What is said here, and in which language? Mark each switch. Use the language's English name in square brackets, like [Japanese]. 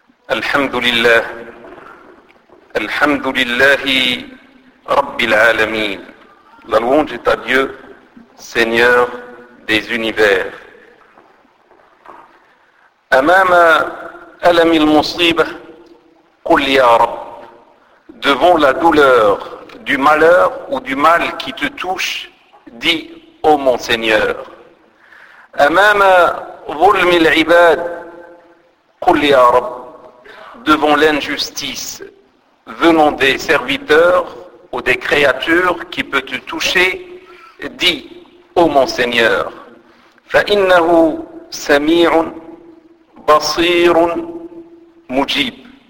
[Arabic] الحمد لله، الحمد لله رب العالمين. [French] La louange est à Dieu, Seigneur des univers. [Arabic] أمام ألم المصيبة قل يا رب. [French] Devant la douleur du malheur ou du mal qui te touche, dis ô mon Seigneur. [Arabic] أمام ظلم العباد قل يا رب. [French] Devant l'injustice venant des serviteurs ou des créatures qui peut te toucher, dis, ô mon Seigneur, [Arabic] فَإِنَّهُ سَمِيعٌ بَصِيرٌ مُجِيبٌ.